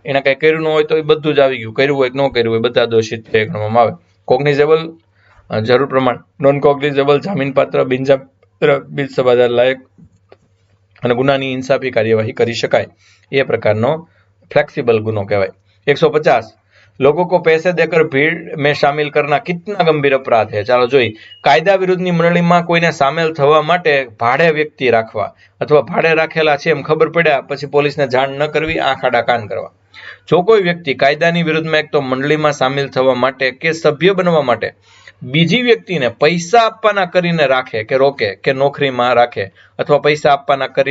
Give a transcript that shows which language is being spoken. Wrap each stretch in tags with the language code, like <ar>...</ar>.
<gu>એને કઈ કર્યું ન હોય તો એ બધું જ આવી ગયું, કર્યું હોય કે ન કર્યું હોય બધા દોષિત ગણવામાં આવે। કોગ્નિઝેબલ જરૂર પ્રમાણ, નોન કોગ્નિઝેબલ, જામીનપાત્ર, બિનસમાધાન લાયક અને ગુનાની ઇન્સાફી કાર્યવાહી કરી શકાય એ પ્રકારનો ફ્લેક્સિબલ ગુનો કહેવાય।</gu> <hi>150 लोगों को पैसे देकर भीड़ में शामिल करना कितना गंभीर अपराध है।</hi> <gu>ચાલો જોઈ, કાયદા વિરુદ્ધની મંડળીમાં કોઈને સામેલ થવા માટે ભાડે વ્યક્તિ રાખવા અથવા ભાડે રાખેલા છે એમ ખબર પડ્યા પછી પોલીસને જાણ ન કરવી, આંખ આડા કાન કરવા। જો કોઈ વ્યક્તિ કાયદાની વિરુદ્ધમાં એક તો મંડળીમાં સામેલ થવા માટે કે સભ્ય બનવા માટે બીજી વ્યક્તિને પૈસા આપવાના કરીને રાખે કે રોકે કે નોકરીમાં રાખે અથવા પૈસા આપવાના</gu>